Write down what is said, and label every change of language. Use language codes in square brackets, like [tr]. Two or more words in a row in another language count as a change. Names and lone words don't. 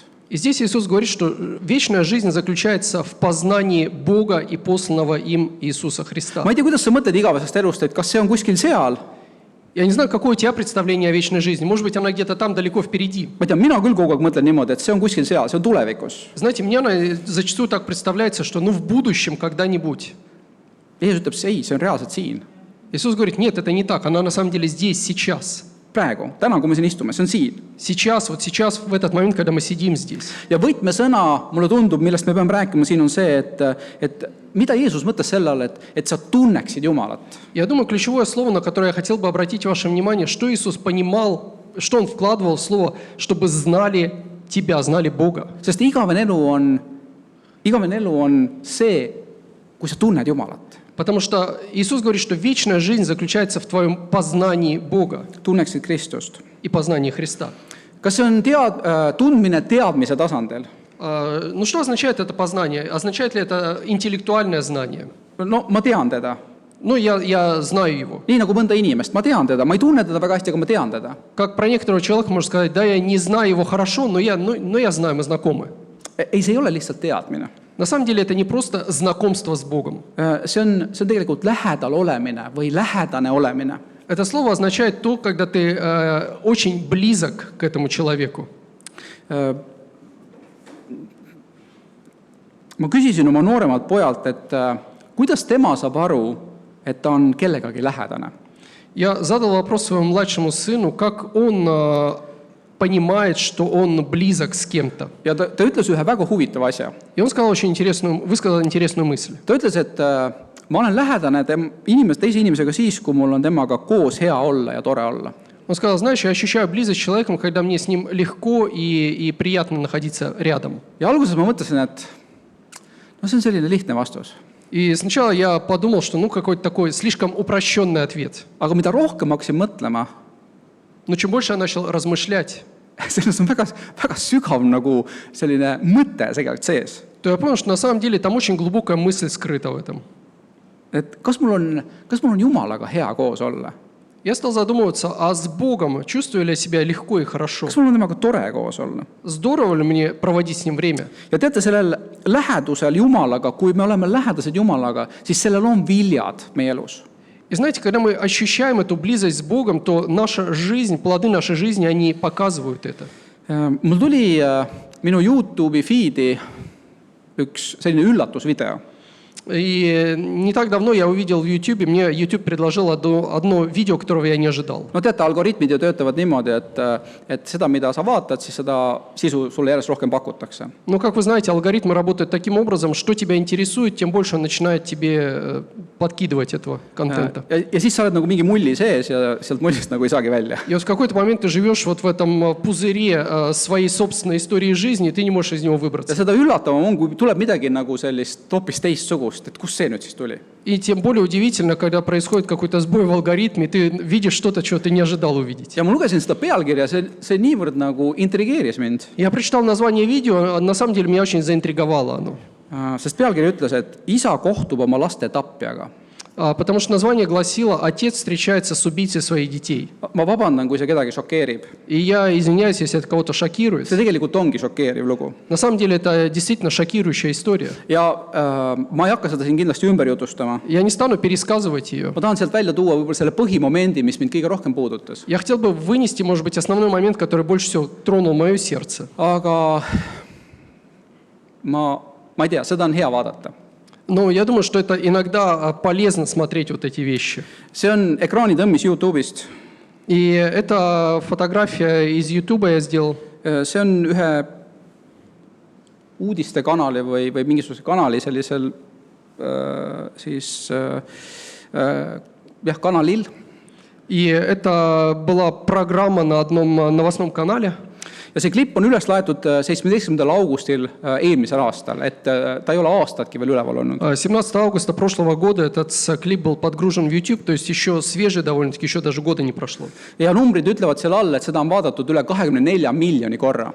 [ru] И здесь Иисус говорит, что вечная жизнь заключается в познании Бога и посланного им Иисуса Христа. [et] Ma ei tea, kuidas sa mõtled igavesest elust, et kas see on kuskil seal? [ru] Я не знаю, какое у тебя представление о вечной жизни. Может быть, она где-то там далеко впереди. [et] Ma ei tea, mina küll kogu aeg mõtlen niimoodi, et see on kuskil seal, see on tulevikus. [ru] Знаете, мне она зачастую так представляется, что в будущем когда-нибудь. [et] Jeesus ütleb, ei, see on reaalselt siin. [ru] Иисус говорит, нет, это не так, она на самом деле здесь, сейчас. [et] Praegu, täna, kui me siin istume, see on siin. [ru] Сейчас, вот сейчас, в этот момент, когда мы сидим здесь. [et] Ja võtmesõna, mulle tundub, millest me peame rääkima siin on see, et mida Jeesus mõtles selle all, et sa tunneksid Jumalat. [ru] Я думаю, ключевое слово, на которое я хотел бы обратить ваше внимание, что Иисус понимал, что Он вкладывал в слово, чтобы знали Тебя, знали Бога. [et] Sest igavene elu on see, kui sa tunned Jumalat. [ru] Потому что Иисус говорит, что вечная жизнь заключается в твоем познании Бога [et] Tunneksid Kristust. [ru] и познании Христа. [et] Kas see on tundmine teadmise tasandil? [ru] Ну что означает это познание? Означает ли это интеллектуальное знание? [et] No ma tean teda. [ru] Ну, я знаю его. [et] Nii nagu mõnda inimest. Ma tean teda. Ma ei tunne teda väga hästi, aga ma tean teda. [ru] Как про некоторого человека можно сказать, да, я не знаю его хорошо, но я знаю, мы знакомы. [et] Ei, see ei ole lihtsalt teadmine. [ru] На самом деле это не просто знакомство с Богом. [et] See on tegelikult lähedal olemine või lähedane olemine. [ru] Это слово означает то, когда ты очень близок к этому человеку. [et] Ma küsisin oma nooremalt pojalt, et kuidas tema saab aru, et ta on kellegagi lähedane. [ru] Я задал вопрос своему младшему сыну, как он понимает, что он близок с кем-то. [et] Ja ta ütles ühe väga huvitava asja. [ru] И он сказал высказал интересную мысль. [et] Ta ütles, et ma olen lähedane teise inimesega siis, kui mul on temaga koos hea olla ja tore olla. [ru] Он сказал, знаешь, я ощущаю близость с человеком, когда мне с ним легко и приятно находиться рядом. [et] Ja alguses ma mõtlesin, et see on selline lihtne vastus. [ru] И сначала я подумал, что какой-то такой слишком упрощенный ответ. [et] Aga mida rohkem hakkasin mõtlema, [ru] Но чем больше я начал размышлять, [et] selles on väga sügav nagu selline mõte segalt sees. [ru] то я понял, что на самом деле там очень глубокая мысль скрыта в этом. [et] Et kas mul on Jumalaga hea koos olla? [ru] Я стал задумываться, а с Богом чувствую ли я себя легко и хорошо? [et] Kas mul on temaga tore koos olla? [ru] Здорово ли мне проводить с ним время? [et] Ja teate, sellel lähedusel Jumalaga, kui me oleme lähedased Jumalaga, siis sellel on viljad meie elus. [ru] И знаете, когда мы ощущаем эту близость с Богом, то наша жизнь, плоды нашей жизни, они показывают это. [et] Mul tuli minu YouTube'i feed'i üks selline üllatusvideo. [ru] И не так давно я увидел в YouTube, мне YouTube предложил одно видео, которого я не ожидал. [et] No teate, algoritmid ju töötavad niimoodi, et seda, mida sa vaatad, siis seda sisu sulle järjest rohkem pakutakse. [ru] Ну, как вы знаете, алгоритмы работают таким образом, что тебя интересует, тем больше он начинает тебе подкидывать этого контента. [et] Ja siis sa oled nagu mingi mulli sees ja sealt mullist nagu ei saagi välja. [ru] И вот в какой-то момент ты живешь вот в этом пузыре своей собственной истории жизни, и ты не можешь из него [et] Ja [ru] выбраться. [et] seda üllatavam on, kui tuleb midagi nagu sellist hoopis teistsugust, et kus see nüüd siis tuli. [ru] И тем более удивительно, когда происходит какой-то сбой в алгоритме, ты видишь что-то, чего ты не ожидал увидеть. [et] Ja ma lugesin seda pealkirja, see niivõrd nagu intrigeeris mind. [ru] Я прочитал название видео, на самом деле меня очень заинтриговало оно. [et] Sest pealkiri ütles, et isa kohtub oma laste tapjaga. [ru] Потому что название гласило «Отец встречается с убийцей своих детей». [et] Ma vabandan, kui see kedagi šokeerib. [ru] И я извиняюсь, если это кого-то шокирует. [et] See tegelikult ongi šokeeriv lugu. [ru] На самом деле это действительно шокирующая история. [et] Ja ma ei hakka seda siin kindlasti ümber jutustama. [ru] Я не стану пересказывать ее. [et] Ma tahan sealt välja tuua võib-olla selle põhimomendi, mis mind kõige rohkem puudutas. [ru] Я хотел бы вынести, может быть, основной момент, который больше всего тронул мое сердце. [et] Aga ma ei tea, seda on hea vaadata. [ru] Но я думаю, что это иногда полезно смотреть вот эти вещи. [et] See on ekraanitõmmis YouTube'ist. [ru] И это фотография из YouTube я сделал. [et] See on ühe uudistekanali või mingisuguse kanali sellisel kanalil. [ru] И это была программа на одном новостном канале. [et] ja see klipp on üles laetud 17. augustil eelmisel aastal, et ta ei ole aastatki veel üleval olnud. [ru] 17 августа прошлого года этот клип был подгружен в YouTube, то есть еще свежий довольно-таки, еще даже года не прошло. [et] Ja numbrid ütlevad seal all, et seda on vaadatud üle 24 miljoni korra.